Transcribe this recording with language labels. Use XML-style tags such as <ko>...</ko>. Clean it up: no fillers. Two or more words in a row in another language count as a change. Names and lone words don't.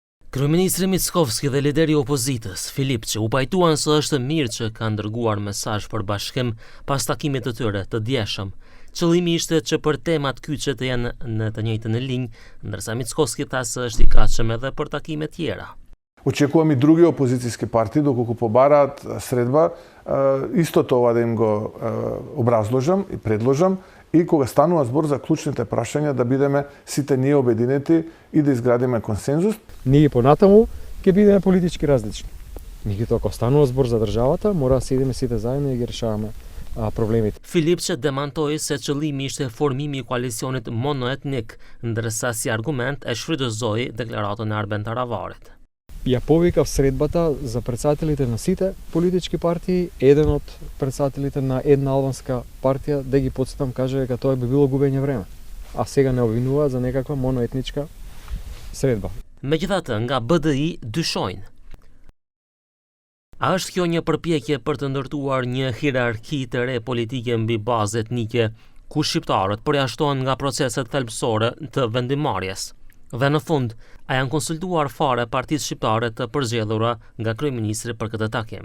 <sq>Kryeministri Mickovski dhe lideri i opozitës, Filipçi, u pajtuan se është mirë që ka dërguar mesazh për bashkim pas takimit të tyre të djeshëm. Qëllimi ishte që për temat kyçe të jenë në të njëjtën linjë, ndërsa Mickovski tha se është i gatshëm edhe për takime tjera.</sq> <mk>Очекувам и други опозицијски партии, доколку побараат средба, исто тоа да им го образложам и предложам, и кога станува збор за клучните прашања да бидеме сите ние обединети и да изградиме консензус. Ние понатаму ќе бидеме политички различни. Меѓутоа, кога станува збор за државата, мора да седиме сите заедно и ги решаваме проблемите.</mk> <sq>Filipçi demantoi se qëllimi ishte formimi i koalicionit monoetnik, ndërsa si argument e shfrytëzoi deklaratën e Arben Taravarit.</sq> <mk>Ја повикав средбата за претседателите на сите политички партии, еден од претседателите на една албанска партија да ги потсетам, каже дека тоа би било губење време. А сега не обвинува за некаква моноетничка средба.</mk> <sq>Megjithatë, nga BDI dyshojnë. A është kjo një përpjekje për të ndërtuar një hierarki të re politike mbi bazë etnike, ku shqiptarët përjashtohen nga proceset thelbësore të vendimarrjes? Dhe në fund, a janë konsultuar fare partisë shqiptare të përzgjedhura nga kryeministri për këtë takim?</sq>